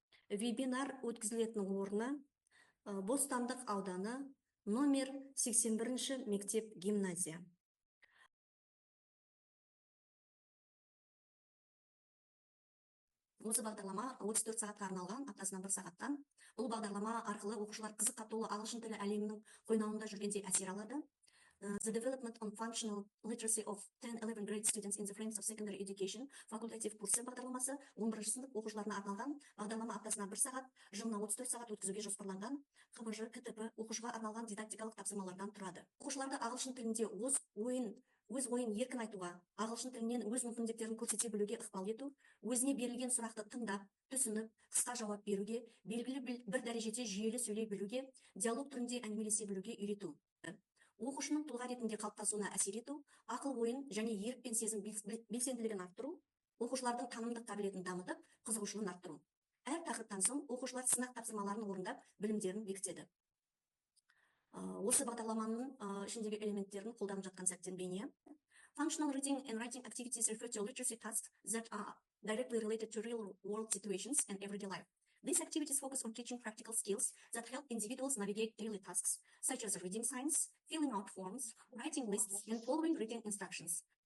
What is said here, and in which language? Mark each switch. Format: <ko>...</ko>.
<kk>Вебинар өткізілетін орны Бостандық ауданы номер 81 мектеп гимназия. Осы бағдарлама 34 сағатқа арналған, аптасына 1 сағаттан. Бұл бағдарлама арқылы оқушылар қызыққа толы ағылшын тілі әлемінің қойнауында жүргенде әсер алады.</kk> <en>The development on functional literacy of 10-11 grade students in the frames of secondary education</en> <kk>факультатив курсы бағдарламасы 11 сынып оқушыларына арналған. Бағдарлама аптасына 1 сағат, жылына 34 сағат өткізуге жоспарланған. КБЖ, КТП оқушыға арналған дидактикалық тапсырмалардан тұрады. Оқушыларды ағылшын тілінде өз ойын еркін айтуға, ағылшын тілінен өз мүмкіндіктерін көрсете білуге ықпал ету, өзіне берілген сұрақты тыңдап, түсініп, қысқа жауап беруге, белгілі бір дәрежеде жүйелі сөйлей білуге, диалог түрінде әңгімелесе білуге үйрету. Оқушының тұлға ретінде қалыптасуына әсер ету, ақыл ойын және ерік пен сезім белсенділігін арттыру, оқушылардың танымдық қабілетін дамытып, қызығушылығын арттыру. Әр тақырыптан соң оқушылар сынақ тапсырмаларын орындап, білімдерін бекітеді. Осы бағдарламаның ішіндегі элементтерін қолданып жатқан сәттен бейне.</kk> <en>Functional reading and writing activities refer to literacy tasks that are directly related to real-world situations and everyday life. These activities focus on teaching practical skills that help individuals navigate daily tasks, such as reading signs, filling out forms, writing lists, and following written instructions.</en>